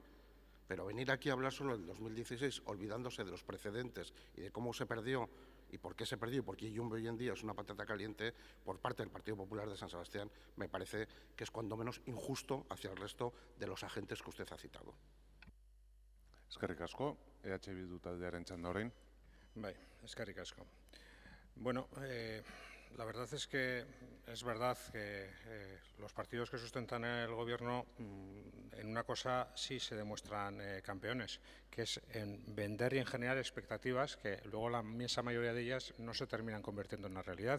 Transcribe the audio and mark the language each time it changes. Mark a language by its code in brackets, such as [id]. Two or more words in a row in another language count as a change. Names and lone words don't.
[es] Pero venir aquí a hablar solo del 2016, olvidándose de los precedentes y de cómo se perdió, y por qué se perdió y por qué Jumbe hoy en día es una patata caliente por parte del Partido Popular de San Sebastián, me parece que es cuando menos injusto hacia el resto de los agentes que usted ha citado. [eu] Eskerrik asko, EH Bildu taldearen txanda orain. Bai, eskerrik asko. [es] Bueno, la verdad es que es verdad que los partidos que sustentan el gobierno en una cosa sí se demuestran campeones, que es en vender y en generar expectativas que luego la inmensa mayoría de ellas no se terminan convirtiendo en una realidad.